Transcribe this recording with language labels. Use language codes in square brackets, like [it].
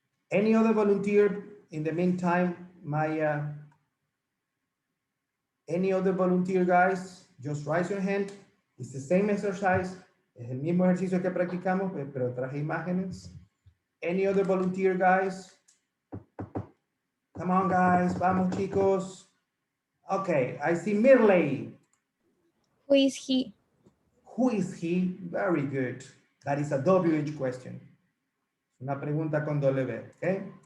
[en] Any other volunteer in the meantime, Maya? Any other volunteer, guys? Just raise your hand. It's the same exercise. [es] Es el mismo ejercicio que practicamos, pero traje imágenes. [en] Any other volunteer, guys? Come on, guys. [es] Vamos, chicos. [en] Okay, I see Mirley. Who is he? Who is he? Very good. That is a WH question. [es] Una pregunta con W, okay?